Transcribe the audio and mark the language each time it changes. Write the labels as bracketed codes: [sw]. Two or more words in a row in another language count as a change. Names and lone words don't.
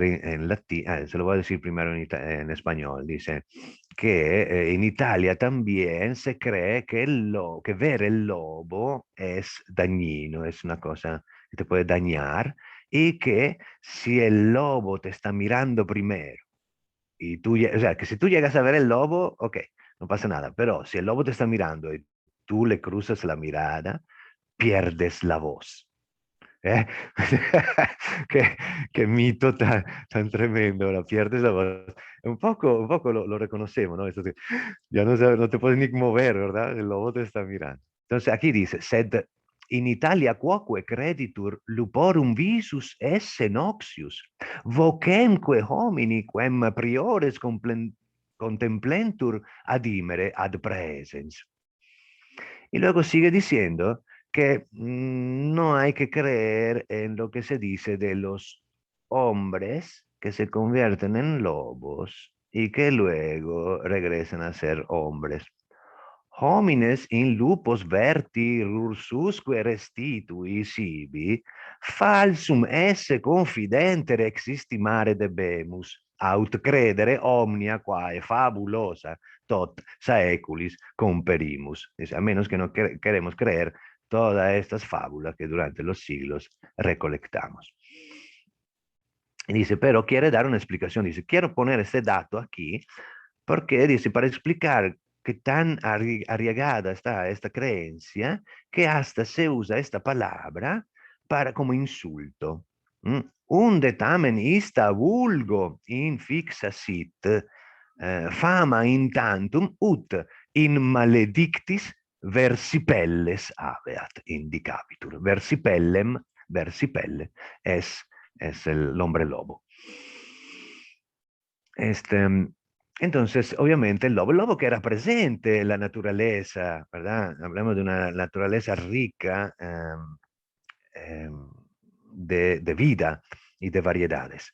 [es] en latín, se lo voy a decir primero en español, dice que en Italia también se cree que, que ver el lobo es dañino, es una cosa que te puede dañar y que si el lobo te está mirando primero y tú, o sea, que si tú llegas a ver el lobo, ok, no pasa nada, pero si el lobo te está mirando y tú le cruzas la mirada, pierdes la voz. ¿Eh? qué, qué mito tan tremendo, la pierdes la voz. Un poco lo reconocemos, ¿no? Esto ya no, no te puedes ni mover, ¿verdad? El lobo te está mirando. Entonces aquí dice, [la] sed in Italia quoque creditur luporum visus esse noxius, vocemque homini quem priores contemplentur adimere ad praesens. [es] Y luego sigue diciendo que no hay que creer en lo que se dice de los hombres que se convierten en lobos y que luego regresan a ser hombres. [la] Homines in lupos verti rursusque restitui sibi, falsum esse confidenter existimare debemus, aut credere omnia quae fabulosa tot saeculis comperimus. [es] Dice, a menos que no queremos creer todas estas fábulas que durante los siglos recolectamos. Y dice, pero quiere dar una explicación. Dice, quiero poner este dato aquí porque dice, para explicar qué tan arriesgada está esta creencia, que hasta se usa esta palabra para como insulto. ¿Mm? [la] Unde tamen ista vulgo in fixa sit, fama in tantum ut in maledictis versipelles aveat indicabitur. [es] Versipelle es el hombre lobo. Este, entonces, obviamente, el lobo que era presente en la naturaleza, ¿verdad? Hablamos de una naturaleza rica em, de vida y de variedades.